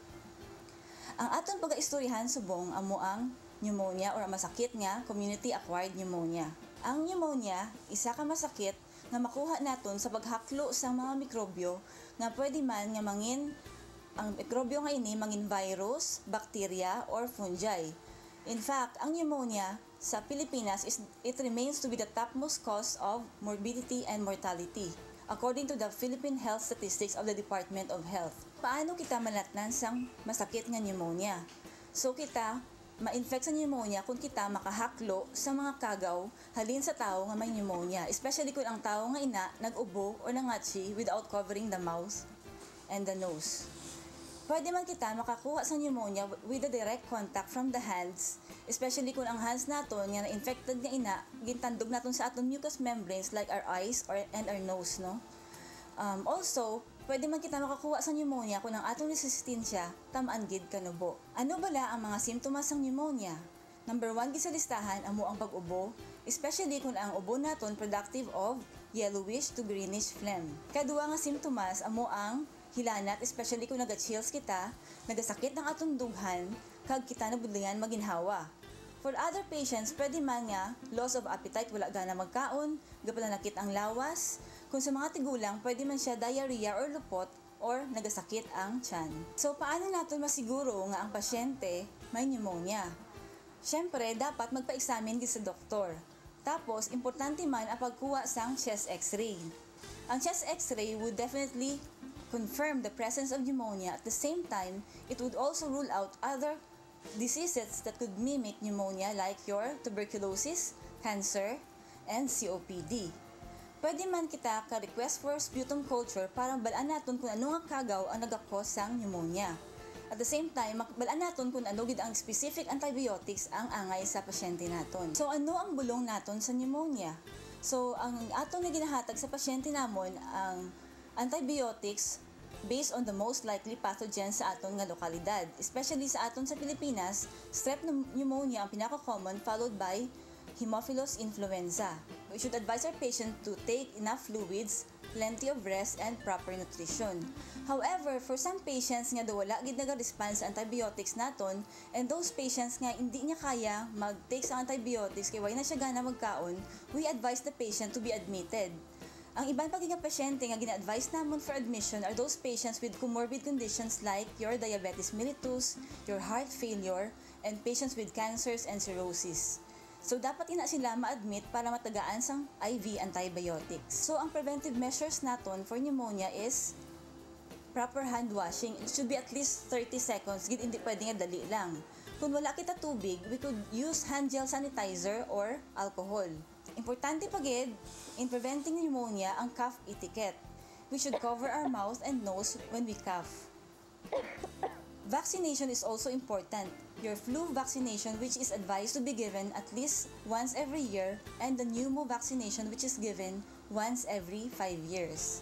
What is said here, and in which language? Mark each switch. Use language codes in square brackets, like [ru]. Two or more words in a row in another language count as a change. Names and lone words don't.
[hil] Ang aton pag-istoryahan subong amo ang pneumonia or masakit nga community-acquired pneumonia. Ang pneumonia, isa ka masakit nga makuha naton sa paghaklo sa mga mikrobyo nga pwede man nga mangin ang mikrobyo nga ini mangin virus, bacteria or fungi. [en] In fact, [hil] ang pneumonia sa Pilipinas [en] it remains to be the topmost cause of morbidity and mortality, according to the Philippine Health Statistics of the Department of Health. [hil] Paano kita malatnan sang masakit nga pneumonia? So kita ma-infect sa pneumonia kung kita makahaklo sa mga kagaw halin sa tao nga may pneumonia, especially kung ang tao nga ina nag-ubo o nangatsi [en] without covering the mouth and the nose. [hil] Pwede man kita makakuha sa pneumonia [en] with a direct contact from the hands, [hil] especially kung ang hands naton nga na-infected nga ina, gintandog naton sa aton [en] mucous membranes like our eyes and our nose, [hil] no? Also, pwede man kita makakuha sa pneumonia kung ang atong resistensya tamaan gid kanubo. Ano bala ang mga simptomas ng pneumonia? Number 1 gid sa listahan amo ang pag-ubo, especially kung ang ubo naton [en] productive of yellowish to greenish phlegm. [hil] Kadua nga simptomas amo ang hilanat, especially kung naga-chills kita, nagasakit ng atong dughan, kag kita nabudlingan maginhawa. [en] For other patients, [hil] pwede man nga [en] loss of appetite, [hil] wala gana magkaon, gapalanakit ang lawas. Kung sa mga tigulang, pwede man siya diarrhea or lupot, or nagasakit ang tiyan. So, paano natin masiguro nga ang pasyente may pneumonia? Siyempre, dapat magpa-examine din sa doktor. Tapos, importante man ang pagkuha sang [en] chest x-ray. Ang chest x-ray would definitely confirm the presence of pneumonia. At the same time, it would also rule out other diseases that could mimic pneumonia like your tuberculosis, cancer, and COPD. [hil] Pwede man kita ka-request [en] for sputum culture [hil] para balaan naton kung ano nga kagaw ang nagakos sang pneumonia. [en] At the same time, [hil] balaan naton kung ano gid ang [en] specific antibiotics [hil] ang angay sa pasyente naton. So ano ang bulong naton sa pneumonia? So ang aton nga ginahatag sa pasyente namon ang antibiotics [en] based on the most likely pathogens [hil] sa aton nga lokalidad. Especially sa aton sa Pilipinas, [en] strep pneumonia [hil] ang pinaka-common [en] followed by Haemophilus influenza. We should advise our patient to take enough fluids, plenty of rest, and proper nutrition. However, for some patients [hil] nga daw wala gid naga-response sa antibiotics naton, [en] and those patients [hil] nga hindi niya kaya mag-take sa antibiotics kay wala na siya gana magkaon, [en] we advise the patient to be admitted. [hil] Ang ibang pagiging pasyente nga gina-advise namon [en] for admission are those patients with comorbid conditions like your diabetes mellitus, your heart failure, and patients with cancers and cirrhosis. [hil] So dapat ina sila ma-admit para matagaan sang IV antibiotics. So ang [en] preventive measures [hil] naton [en] for pneumonia is proper hand washing. It should be at least 30 seconds, [hil] gid hindi pwede nga dali lang. Kung wala kita tubig, [en] we could use hand gel sanitizer or alcohol. [hil] Importante pa gid [en] in preventing pneumonia [hil] ang [en] cough etiquette. We should cover our mouth and nose when we cough. Vaccination is also important. Your flu vaccination, which is advised to be given at least once every year, and the pneumo vaccination, which is given once every 5 years.